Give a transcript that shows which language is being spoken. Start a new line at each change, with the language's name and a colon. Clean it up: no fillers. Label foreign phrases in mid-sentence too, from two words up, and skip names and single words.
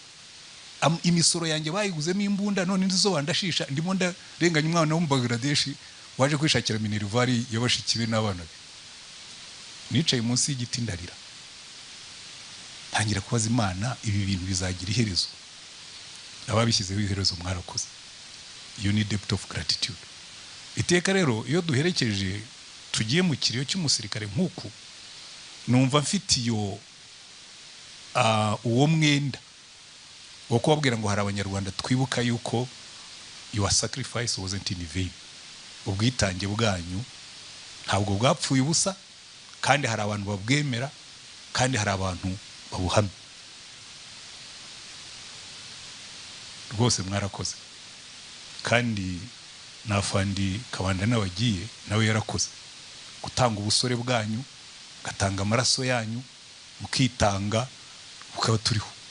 Kinyarwanda: Imisoro yanjye bayiguzemo imbunda, none ndizo bandashisha ndimo ndarenganya umwana wo mu Bangladesh waje kwishakira minervari yabashikiwe n'abana be. Nicaye munsi y'igiti ndarira, ntangira kubaza Imana ibi bintu bizagira iherezo. Ababishyizeho iherezo mwarakoze.
English: You need debt of gratitude.
Kinyarwanda: Iteka rero iyo duherekeje tugiye mu kiriyo cy'umusirikare nk'uku, numva mfitiyo uwo mwenda wo kubabwira ngo hari abanyarwanda twibuka yuko
English: your sacrifice wasn't in vain.
Kinyarwanda: Ubwitange bwanyu ntabwo bwapfuye ubusa, kandi hari abantu babwemera, kandi hari abantu babuhamya. Rwose mwarakoze. Kandi nafandi Kabanda nabagiye nawe yarakoze gutanga ubusore bwanyu, gatanga amaraso yanyu, mukitanga ukaba turiho.